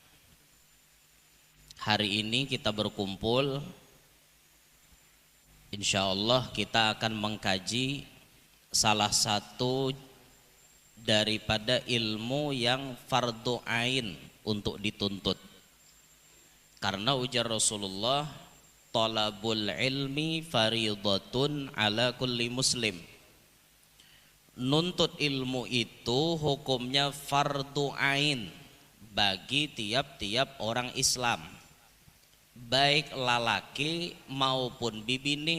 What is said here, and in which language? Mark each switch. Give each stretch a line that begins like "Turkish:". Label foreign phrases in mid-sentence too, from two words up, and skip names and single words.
Indonesian: Hari ini kita berkumpul, insyaallah kita akan mengkaji salah satu daripada ilmu yang fardu ain untuk dituntut. Karena ujar Rasulullah,
Arabic: طلب العلم فريضة على كل مسلم.
Indonesian: Nuntut ilmu itu hukumnya fardu ain bagi tiap-tiap orang Islam, baik lalaki maupun bibini.